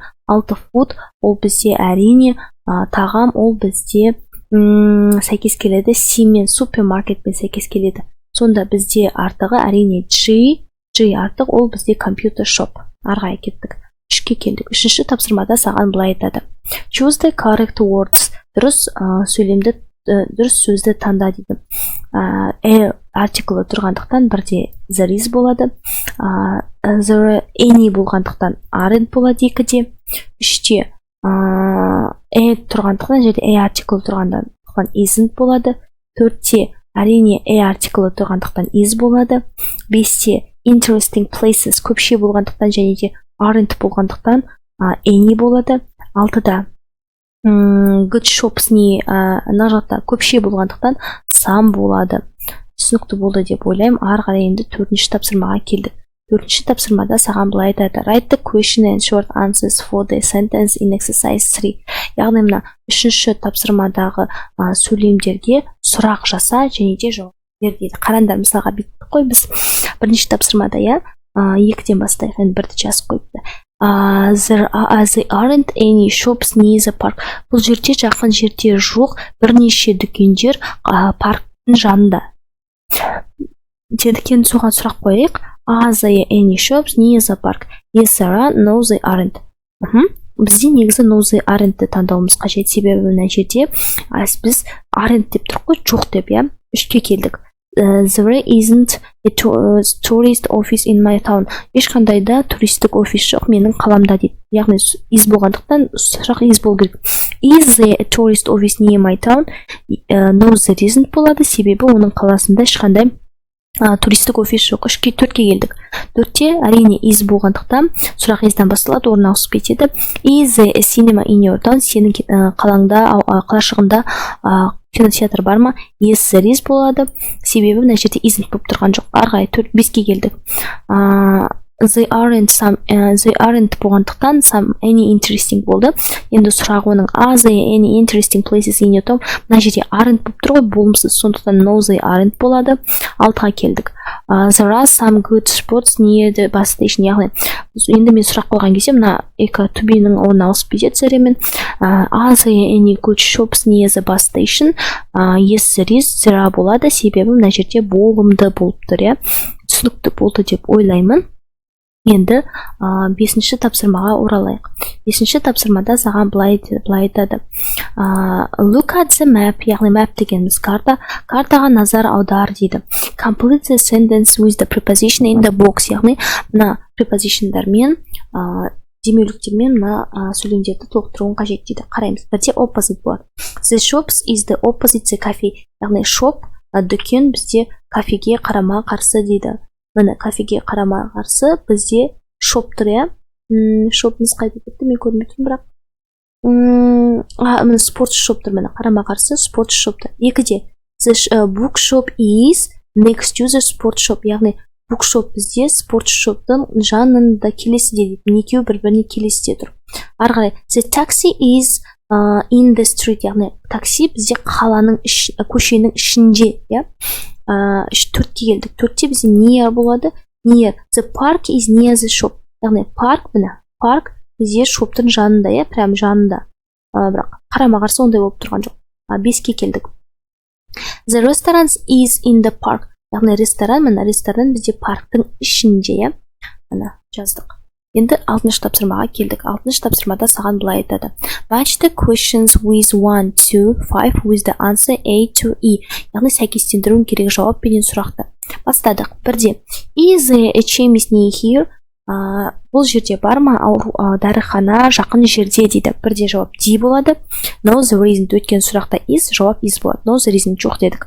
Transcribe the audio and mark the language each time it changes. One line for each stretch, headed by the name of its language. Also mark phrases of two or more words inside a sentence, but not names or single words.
Kazakh: 6 food ол бізде әрине тағам ол бізде сәйкес келеді. C мен супермаркет пен сәйкес келеді. Сонда бізде артығы әрине G артық ол бізде
English: computer shop.
Kazakh: Арғай кеттік. 3-ке келдік. 3-ші тапсырмада саған былай айтады.
English: Choose the correct words.
Kazakh: Дұрыс сөзді таңда дейді. Артиклі тұрғандықтан бірде
English: there is
Kazakh: болады.
English: There any
Kazakh: болғандықтан aren't болады 2-де. 3-те тұрғандықтан жерде артиклі тұрғандықтан isn't болады. 4-те әрине артиклі тұрғандықтан is болады. 5-те
English: interesting places
Kazakh: көпше болғандықтан және де aren't болғандықтан any болады. 6-да
English: good shops
Kazakh: мына жақта көпше болғандықтан some болады. Түсінікті болды деп ойлаймын. Ары қарай енді 4-ші тапсырмаға келдік. 4-ші тапсырмада саған былай айтады.
English: Write the question and short answers for the sentence in exercise 3.
Kazakh: Яғни мына 3-ші тапсырмадағы сөйлемдерге сұрақ жаса және де жауап бер дейді. Қараңдар, мысалға бүйттік қой біз. Бірінші тапсырмада 2-ден бастайық, енді 1-ді жазып қойыпты.
English: There aren't any shops near the park.
Kazakh: Бұл жерде жақын жерде жоқ бірнеше дүкендер парктың жанында. Дедікен соған сұрақ қойық.
English: Are there any shops near the park? Yes, there are. No, they aren't.
Kazakh: Бізде негізі
English: no, they aren't
Kazakh: таңдауымыз қажет. Себебі мына жерде біз aren't деп тұрық қой, жоқ деп, 3-ке келдік.
English: There isn't a tourist office in my town.
Kazakh: Ешқандай да туристік офис жоқ менің қаламда дейді. Яғни is болғандықтан сұрақ is болу керек.
English: Is there a tourist office near my town? No, there isn't болады.
Kazakh: Себебі оның қаласында ешқандай туристік офис жоқ. 4-ке келдік. 4-те әрине is болғандықтан сұрақ is'дан басталады, орын ауысып кетеді.
English: Is there a cinema in your town?
Kazakh: Сенің қалашығында кинотеатр бар ма?
English: Yes, there is
Kazakh: болады. Себебі мына жерде isn't болып тұрған жоқ. Арғай 5-ке келдік.
English: They aren't болғандықтан some any interesting болды.
Kazakh: Енді сұрақ оның
English: are there any interesting places in your town?
Kazakh: Мына жерде aren't болып тұр ғой, болымсыз. Сондықтан
English: no, they aren't
Kazakh: болады. 6-ға келдік.
English: there are some good spots near the bus station.
Kazakh: Яғни енді мен сұрақ қойған кезде мына екі
English: to be-
Kazakh: ның орнына ауысып кетеді зеремен.
English: Are there any good shops near the bus station? Yes, there is. There are
Kazakh: болады, себебі мына жерде болымды болып тұр, иә. Түсінікті болды деп ойлаймын. Енді 5-ші тапсырмаға оралайық. 5-ші тапсырмада саған былай айтады.
English: Look at the map,
Kazakh: яғни map дегеніміз карта. Картаға назар аудар дейді.
English: Complete the sentence with the preposition in the box,
Kazakh: яғни мына prepositionдармен, демеуліктермен мына сөйлемдерді толықтыруын қажет дейді. Қараймыз. Бірде opposite болады.
English: The shops is the opposite the cafe.
Kazakh: Яғни shop, дүкен бізде кафеге қарама қарсы дейді. Міне кафеге қарама қарсы бізде шоп тұр, иә. Шопымыз қайда кетті, мен көрмей тұрмын, бірақ. Міне спорт шоп тұр, міне қарама қарсы спорт шоп тұр.
English: Екіде the book shop is next to the sport shop,
Kazakh: яғни
English: book shop
Kazakh: бізде спорт шоптың жанында келесіде дейді. Екеуі бір-біріне келесіде тұр. Ары қарай
English: the taxi is in the street,
Kazakh: яғни такси бізде қаланың көшенің ішінде, иә. Төртке келдік. Төртте бізде near болады. Near.
English: The park is near the shop.
Kazakh: Яғни парк, міне, парк бізде шоптың жанында, иә, прям жанында. Бірақ қарама қарсы ондай болып тұрған жоқ. 5-ке келдік.
English: The restaurant is in the park.
Kazakh: Яғни ресторан, міне, ресторан бізде парктың ішінде, иә. Міне, жаздық. Енді 6-шы тапсырмаға келдік. 6-шы тапсырмада саған былай айтады.
English: Match the questions with 1 to 5 with the answer A to E.
Kazakh: Яғни сәйкестендіруін керек жауап пенен сұрақты. Бастадық. Бірде.
English: Is there a chemist near here?
Kazakh: Бұл жерде бар ма? Дәріхана жақын жерде дейді. Бірде жауап D болады.
English: No, there isn't.
Kazakh: Өткен сұрақта is, жауап is болады.
English: No, there isn't.
Kazakh: Жоқ дедік.